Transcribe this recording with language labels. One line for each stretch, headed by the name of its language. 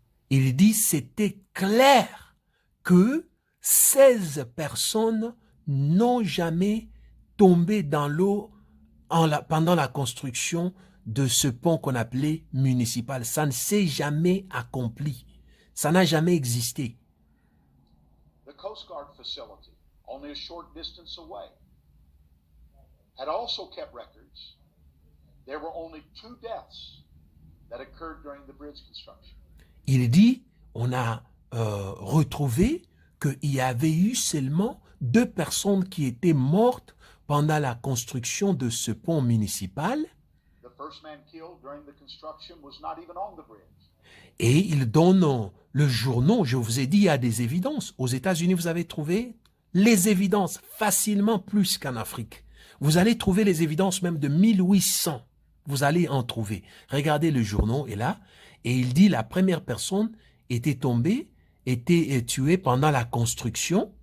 French: Il dit c'était clair que 16 personnes n'ont jamais tombé dans l'eau pendant la construction de ce pont qu'on appelait municipal. Ça ne s'est jamais accompli. Ça n'a jamais existé.
English: The Coast Guard facility, only a short distance away, had also kept records. There were only 2 deaths that occurred during the bridge construction. Il dit, on a retrouvé qu'il y avait eu seulement 2 personnes qui étaient mortes pendant la construction de ce pont municipal. The first man killed during the construction was not even on the bridge.
French: Et il donne le journal, je vous ai dit, il y a des évidences. Aux États-Unis, vous avez trouvé les évidences facilement plus qu'en Afrique. Vous allez trouver les évidences même de 1800. Vous allez en trouver. Regardez le journal est là. Et il dit la première personne était tombée, était tuée pendant la construction